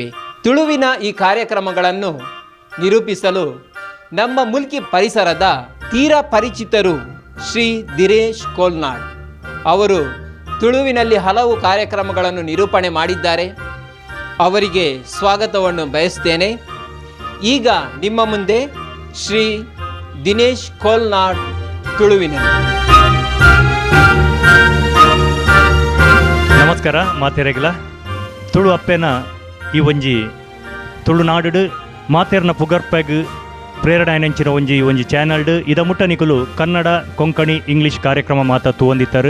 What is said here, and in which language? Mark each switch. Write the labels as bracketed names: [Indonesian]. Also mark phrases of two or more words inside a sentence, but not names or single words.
[Kannada] ತುಳುವಿನ ಈ ಕಾರ್ಯಕ್ರಮಗಳನ್ನು ನಿರೂಪಿಸಲು ನಮ್ಮ ಮುಲ್ಕಿ ಪರಿಸರದ ತೀರಾ ಪರಿಚಿತರು ಶ್ರೀ ದಿನೇಶ್ ಕೋಲ್ನಾಡ್ ಅವರು ತುಳುವಿನಲ್ಲಿ ಹಲವು ಕಾರ್ಯಕ್ರಮಗಳನ್ನು ನಿರೂಪಣೆ ಮಾಡಿದ್ದಾರೆ. ಅವರಿಗೆ ಸ್ವಾಗತವನ್ನು ಬಯಸ್ತೇನೆ. ಈಗ ನಿಮ್ಮ ಮುಂದೆ ಶ್ರೀ ದಿನೇಶ್ ಕೋಲ್ನಾಡ್ ತುಳುವಿನಲ್ಲಿ. [Tulu] ನಮಸ್ಕಾರ ಮಾತೆರೆಗ್ಲ. ತುಳು ಅಪ್ಪೆನ ಈ ಒಂಜಿ ತುಳುನಾಡು ಮಾತೆರ್ನ ಪುಗರ್ಪೆಗ್ ಪ್ರೇರಣೆಂಚಿನ ಒಂಜಿ ಚಾನಲ್ಡ್ ಇದ ಮುಟ್ಟ ನಿಕುಲು ಕನ್ನಡ ಕೊಂಕಣಿ ಇಂಗ್ಲೀಷ್ ಕಾರ್ಯಕ್ರಮ ಮಾತ ತೂವೊಂದಿತ್ತಾರೆ.